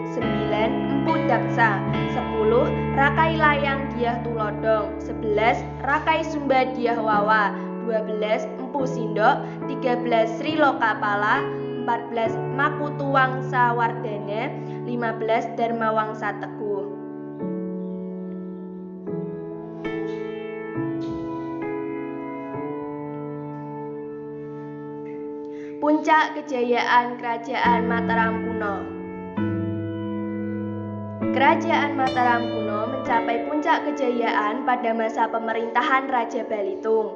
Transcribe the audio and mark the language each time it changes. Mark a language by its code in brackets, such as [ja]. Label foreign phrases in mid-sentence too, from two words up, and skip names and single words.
[id] 9. Empu Daksa. 10. Rakai Layang Dyah Tulodhong. 11. Rakai Sumbadiyahwawa. 12. Empu Sindok. 13. Sri Lokapala. 14. Makutuwangsa Wardhana. 15. Dharmawangsa Teguh. Puncak kejayaan kerajaan Mataram kuno. Kerajaan Mataram kuno mencapai puncak kejayaan pada masa pemerintahan Raja Balitung.